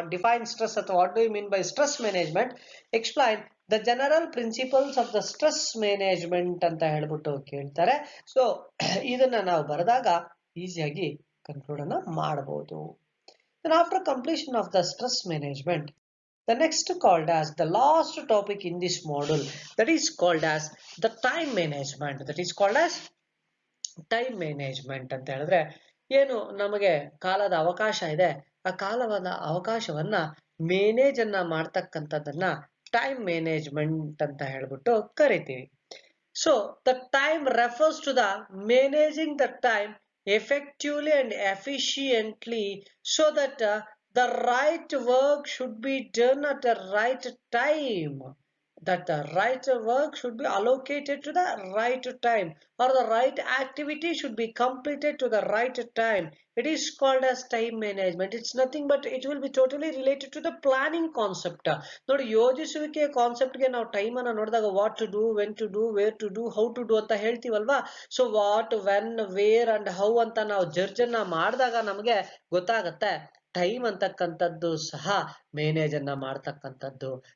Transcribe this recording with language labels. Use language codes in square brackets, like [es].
[en] define stress ಅಥವಾ what do you mean by stress management, explain the general principles of the stress management [kn] ಅಂತ ಹೇಳ್ಬಿಟ್ಟು ಕೇಳ್ತಾರೆ. So ಇದನ್ನ ನಾವು ಬರೆದಾಗ ಈಸಿಯಾಗಿ ಕನ್ಕ್ಲೂಡ್ ಅನ್ನ ಮಾಡಬಹುದು. [en] After completion of the stress management, The next called as the last topic in this module, that is called as the time management. That is called as [kn] time management ಅಂತ ಹೇಳಿದ್ರೆ ಏನು, ನಮಗೆ ಕಾಲದ ಅವಕಾಶ ಇದೆ, ಆ ಕಾಲದ ಅವಕಾಶವನ್ನ ಮೇನೇಜ್ ಮಾಡ್ತಕ್ಕಂಥದ್ದನ್ನ ಟೈಮ್ ಮ್ಯಾನೇಜ್ಮೆಂಟ್ ಅಂತ ಹೇಳ್ಬಿಟ್ಟು ಕರಿತೀವಿ. [en] So the time refers to the managing the time effectively and efficiently so that the right work should be done at the right time, that the right work should be allocated to the right time, or the right activity should be completed to the right time. It is called as time management. It's nothing but it will be totally related to the planning concept. [kn] ನೋಡಿ, ಯೋಜಿಸುವಿಕೆ concept ಗೆ ನಾವು time ಅನ್ನ ನೋಡಿದಾಗ [en] what to do, when to do, [kn] wear to do, how to do ಅಂತ ಹೇಳ್ತೀವಲ್ವಾ. So what, when, wear and how ಅಂತ ನಾವು ಜರ್ಜನ್ನ ಮಾಡಿದಾಗ ನಮಗೆ ಗೊತ್ತಾಗತ್ತೆ ಟೈಮ್ ಅಂತಕ್ಕಂಥದ್ದು ಸಹ ಮೇನೇಜ್ ಮಾಡ್ತಕ್ಕಂಥದ್ದು.